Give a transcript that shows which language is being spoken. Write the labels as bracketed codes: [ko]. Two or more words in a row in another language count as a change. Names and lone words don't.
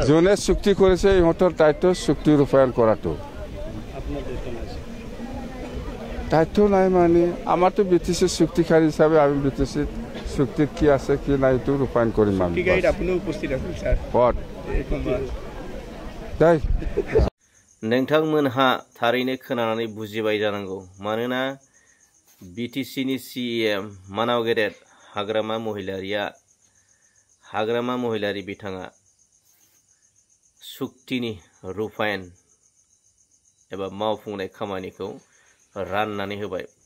[as] জনে চুক্তি করেছে ইহঁতৰ দায়িত্ব চুক্তি ৰূপায়ণ কৰাটো। দায়িত্ব নাই মানে আমাৰতো বিটিচি চুক্তিকাৰী হিচাপে আমি বিটিচি চুক্তিত কি আছে কি নাই এইটো ৰূপায়ণ কৰিম আমি। [brx] नोंथांमोनहा थारैनो खोनानानै बुजिबाय जानांगौ मानोना बिटिसिनि CEM मानाव गेदेर हाग्रामा महिलारी बिथाङा सुक्तिनि रूपायन एबा मावफुंनाय खामानिखौ राननानै होबाय।